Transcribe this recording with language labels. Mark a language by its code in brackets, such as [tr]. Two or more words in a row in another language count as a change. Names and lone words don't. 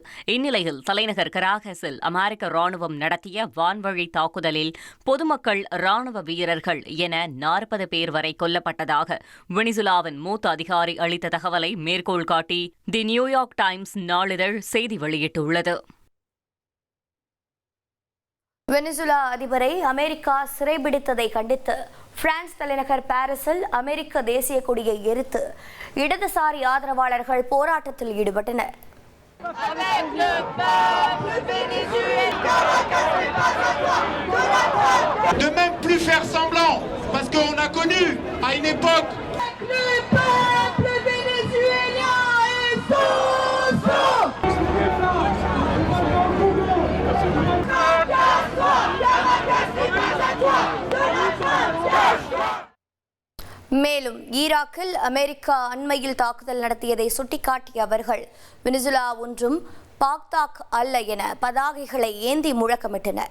[ta] இந்நிலையில் தலைநகர் கராகஸில் அமெரிக்க ராணுவம் நடத்திய வான்வழி தாக்குதலில் பொதுமக்கள், ராணுவ வீரர்கள் என 40 பேர் வரை கொல்லப்பட்டதாக வெனிசுலாவின் மூத்த அதிகாரி அளித்த தகவலை மேற்கோள் காட்டி தி நியூயார்க் டைம்ஸ் நாளிதழ் செய்தி வெளியிட்டுள்ளது. வெனிசுலா அதிபரை அமெரிக்கா சிறைபிடித்ததை கண்டித்து பிரான்ஸ் தலைநகர் பாரிஸில் அமெரிக்க தேசிய கொடியை எரித்து இடதுசாரி ஆதரவாளர்கள் போராட்டத்தில் ஈடுபட்டனர். [fr] De même plus faire semblant, parce qu'on a connu à une époque le peuple vénézuélien est souffrant. [ta] மேலும் ஈராக்கில் அமெரிக்கா அண்மையில் தாக்குதல் நடத்தியதை சுட்டிக்காட்டிய அவர்கள் வெனிசுலா ஒன்றும் பாக்தாக் அல்ல என பதாகைகளை ஏந்தி முழக்கமிட்டனர்.